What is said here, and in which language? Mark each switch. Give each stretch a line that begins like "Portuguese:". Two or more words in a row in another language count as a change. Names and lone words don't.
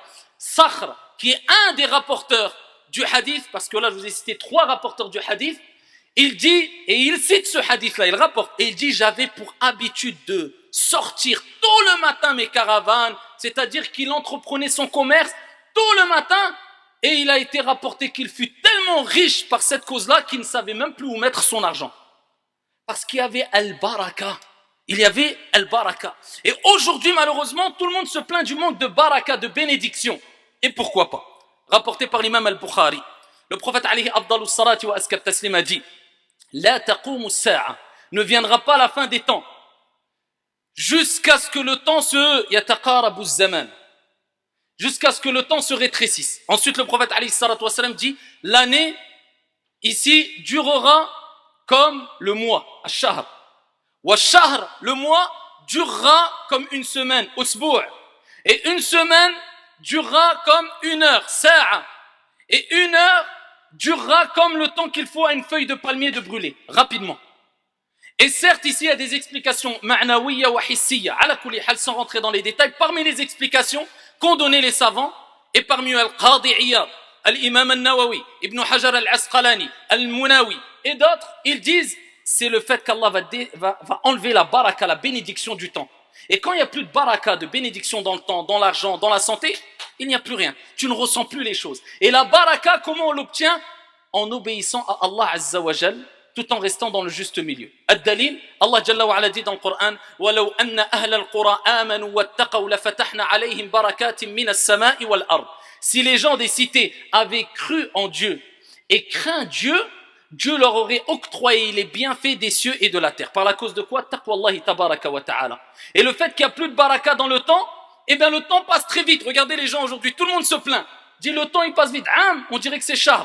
French: Sakhr, qui est un des rapporteurs du hadith, parce que là je vous ai cité 3 rapporteurs du hadith, il dit, et il cite ce hadith-là, il rapporte, et il dit, j'avais pour habitude de sortir tôt le matin mes caravanes, c'est-à-dire qu'il entreprenait son commerce tôt le matin, et il a été rapporté qu'il fut tellement riche par cette cause-là qu'il ne savait même plus où mettre son argent. Parce qu'il y avait al-baraka. Il y avait al-baraka. Et aujourd'hui, malheureusement, tout le monde se plaint du manque de baraka, de bénédiction. Et pourquoi pas? Rapporté par l'imam al-Bukhari. Le prophète
Arabic: عليه أفضل الصلاة وأزكى التسليم
French: a dit,
Arabic: لا تقوم الساعة,
French: ne viendra pas la fin des temps, jusqu'à ce que le temps se
Arabic: يتقارب الزمان,
French: jusqu'à ce que le temps se rétrécisse. Ensuite, le prophète
Arabic: عليه الصلاة والسلام
French: dit, l'année ici durera comme le mois, ash-shahr.
Arabic: وشهر,
French: le mois, durera comme une semaine, usbu'. Et une semaine durera comme une heure, sa'a. Et une heure durera comme le temps qu'il faut à une feuille de palmier de brûler, rapidement. Et certes, ici, il y a des explications
Arabic: معنوية وحسية، على كل حال,
French: sans rentrer dans les détails. Parmi les explications qu'ont donné les savants, et parmi eux Al-Qadi Iyad, Al-Imam Al-Nawawi, Ibn Hajar Al-Asqalani, Al-Munawi, et d'autres, ils disent, c'est le fait qu'Allah va enlever la baraka, la bénédiction du temps. Et quand il n'y a plus de baraka, de bénédiction dans le temps, dans l'argent, dans la santé, il n'y a plus rien. Tu ne ressens plus les choses. Et la baraka, comment on l'obtient? En obéissant à Allah
Arabic: عز وجل,
French: tout en restant dans le juste milieu. Ad-dalil, Allah
Arabic: جل وعلا
French: dit dans le Coran,
Arabic: وَلَوْ أَنَّ أَهْلَ الْقُرَىٰ آمَنُوا وَاتَّقَوْا لَفَتَحْنَا عَلَيْهِمْ بَرَكَاتٍ مِّنَ السَّمَاءِ وَالْأَرْضِ.
French: Si les gens des cités avaient cru en Dieu et craint Dieu, Dieu leur aurait octroyé les bienfaits des cieux et de la terre. Par la cause de quoi?
Arabic: تقوى الله تبارك وتعالى.
French: Et le fait qu'il n'y a plus de baraka dans le temps, eh bien le temps passe très vite. Regardez les gens aujourd'hui, tout le monde se plaint. Dit le temps il passe vite. On dirait que c'est Shahr.